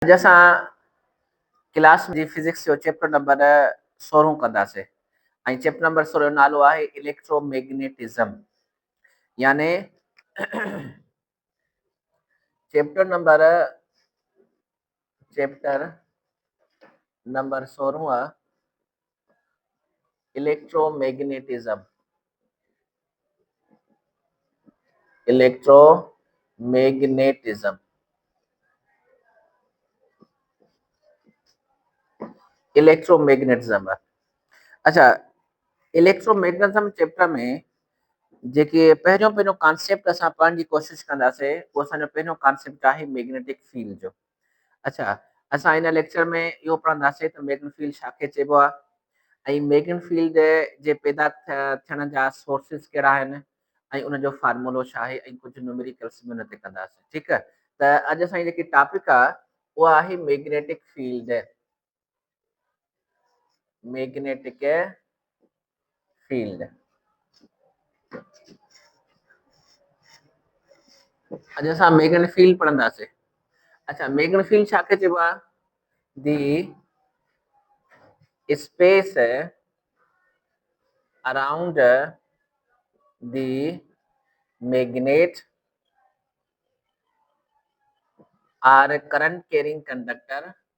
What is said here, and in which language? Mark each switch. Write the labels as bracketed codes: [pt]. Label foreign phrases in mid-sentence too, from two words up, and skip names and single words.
[sd] अॼु असां क्लास जी फिजिक्स जो [en] chapter number 16 [sd] कंदासीं ऐं [en] chapter number 16 [sd] जो नालो आहे इलेक्ट्रोमैग्नेटिज्म। [en] याने chapter number 16 electromagnetism। electromagnetism electromagnetism [sd] अच्छा, [en] electromagnetism chapter [sd] में जेके पहिरियों कॉन्सेप्ट असां पढ़ण जी कोशिशि कंदासीं, उहो असांजो पहिरियों कॉन्सेप्ट आहे [en] magnetic field [sd] जो। अच्छा, असां हिन लेक्चर में इहो पढ़ंदासीं त [en] magnetic field [sd] छाखे चइबो आहे ऐं [en] magnetic field [sd] जे पैदा थियण जा सोर्सिस कहिड़ा आहिनि ऐं उनजो फार्मूलो छा आहे ऐं कुझु न्यूमेरिकल्स बि हुन ते कंदासीं। ठीकु आहे, त अॼु असांजी जेकी टॉपिक आहे उहा आहे [en] magnetic field. magnetic field [sd] अॼु असां [en] magnetic field [sd] पढ़ंदासीं। अच्छा, [en] magnetic field [sd] छाखे चइबो आहे? [en] the space around the magnet or current carrying conductor